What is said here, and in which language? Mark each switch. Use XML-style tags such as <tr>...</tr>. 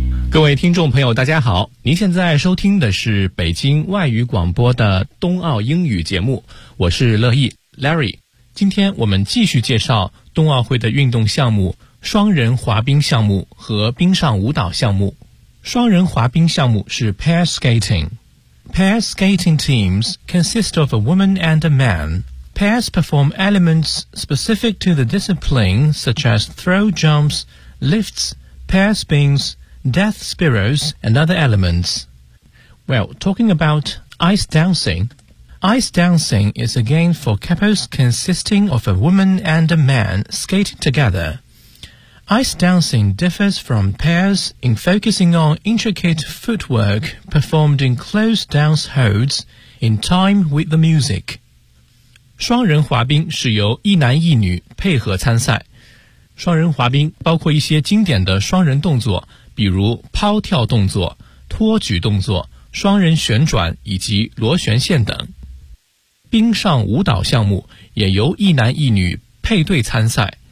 <zh>各位听众朋友，大家好，您现在收听的是北京外语广播的冬奥英语节目，我是乐意 Larry。今天我们继续介绍冬奥会的运动项目，双人滑冰项目和冰上舞蹈项目。双人滑冰项目是 pair skating.</zh> <en>Pair skating teams consist of a woman and a man. Pairs perform elements specific to the discipline such as throw jumps, lifts, pair spins, death spirals, and other elements. Well, talking about ice dancing is a game for couples consisting of a woman and a man skating together. Ice dancing differs from pairs in focusing on intricate footwork performed in close dance holds in time with the music.</en> <zh>双人滑冰是由一男一女配合参赛。双人滑冰包括一些经典的双人动作，比如抛跳动作、托举动作、双人旋转以及螺旋线等。冰上舞蹈项目也由一男一女配对参赛。</zh>